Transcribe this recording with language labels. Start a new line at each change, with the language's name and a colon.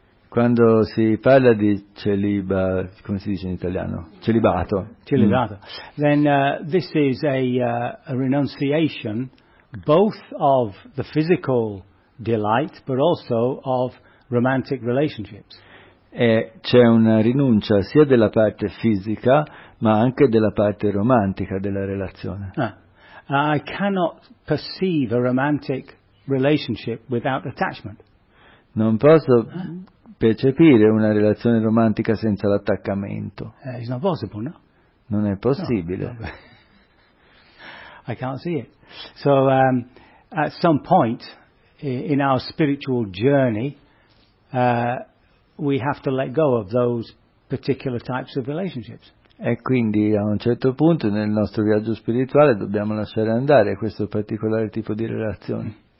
Italian: Quando si parla di celibato, come si dice in italiano? Celibato. Celibato. Mm.
English: Then this is a renunciation both of the physical delight but also of romantic relationships.
Italian: E c'è una rinuncia sia della parte fisica ma anche della parte romantica della relazione.
English: I cannot perceive a romantic relationship without attachment.
Italian: Non posso percepire una relazione romantica senza l'attaccamento.
English: It's not possible, no?
Italian: Non è possibile.
English: No. I can't see it. So at some point in our spiritual journey, we have to let go of those particular types of relationships.
Italian: E quindi a un certo punto nel nostro viaggio spirituale dobbiamo lasciare andare questo particolare tipo di relazioni.